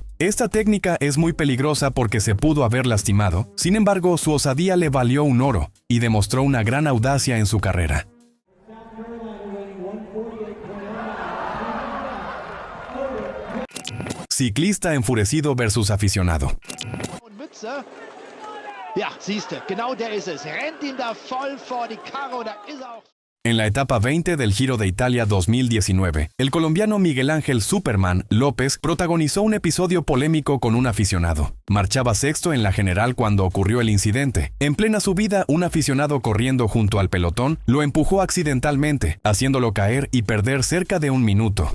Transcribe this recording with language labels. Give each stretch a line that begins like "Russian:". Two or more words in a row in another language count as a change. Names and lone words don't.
Spanish: Esta técnica es muy peligrosa porque se pudo haber lastimado, sin embargo, su osadía le valió un oro y demostró una gran audacia en su carrera. Ciclista enfurecido versus aficionado.
German: Ja, siehste, genau der ist es. Rennt ihm da voll vor die Karre, da ist er auch.
Spanish: En la etapa 20 del Giro de Italia 2019, el colombiano Miguel Ángel Superman López protagonizó un episodio polémico con un aficionado. Marchaba sexto en la general cuando ocurrió el incidente. En plena subida, un aficionado corriendo junto al pelotón lo empujó accidentalmente, haciéndolo caer y perder cerca de un minuto.